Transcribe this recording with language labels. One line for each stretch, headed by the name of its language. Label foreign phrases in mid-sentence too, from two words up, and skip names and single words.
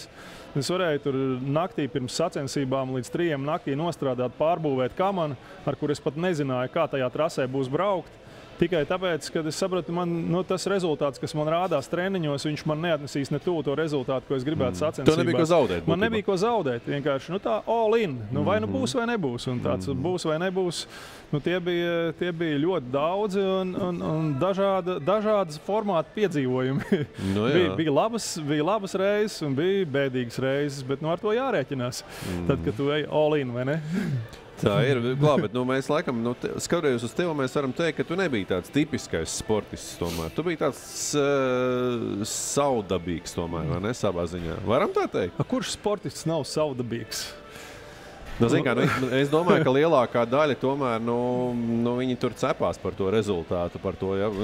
Latvian: Es varēju tur naktī pirms sacensībām līdz 3 naktī nostrādāt, pārbūvēt kamanu, ar kur es pat nezināju, kā tajā trasē būs braukt. Tikai tāpēc, kad es sapratu, tas rezultāts, kas man rādās treniņos, viņš man neatnesīs ne tuvu to rezultātu, ko es gribētu sacensībās. Tev nebija ko zaudēt? Man nebija ko zaudēt. Vienkārši tā
English: all in.
Latvian: Vai nu būs vai nebūs. Un tāds būs vai nebūs. Tie bija ļoti daudzi un dažādas formāta piedzīvojumi. Bija labas reizes un bija bēdīgas reizes, bet ar to jārēķinās. Tad, kad tu ej
English: all in,
Latvian: vai ne? Tā ir, bet mēs laikam, skatoties uz tevi, mēs varam teikt, ka tu nebija tāds tipiskais sportists tomēr. Tu biji tāds savdabīgs tomēr, vai ne, savā ziņā? Varam tā teikt? Kurš sportists nav savdabīgs? Es domāju, ka lielākā daļa tomēr, viņi tur cepās par to rezultātu, par to, ja.